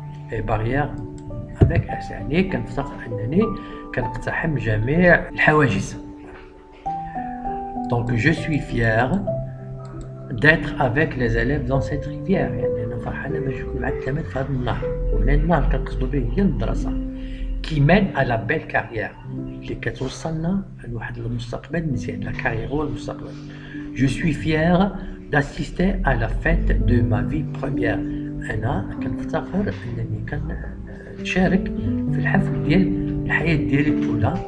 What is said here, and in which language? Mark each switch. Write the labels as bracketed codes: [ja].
[fr] Et barrière avec S [ar] يعني كنفتخر أنني كنقتحم جميع الحواجز. [fr] Donc je suis fier d'être avec les élèves dans cette rivière. [ar] يعني أنا فرحانة باش نكون مع التلاميذ في هذا النهر. وهنا النهر كنقصدوا به هي المدرسة. [fr] Qui mène à la belle carrière. [ar] اللي كتوصلنا لواحد المستقبل مزيان. [fr] La carrière [ar] هو المستقبل. [fr] Je suis fier d'assister à la fête de ma vie première. [ar] أنا كنفتخر أنني كنشارك في الحفل ديال الحياة ديالي الأولى.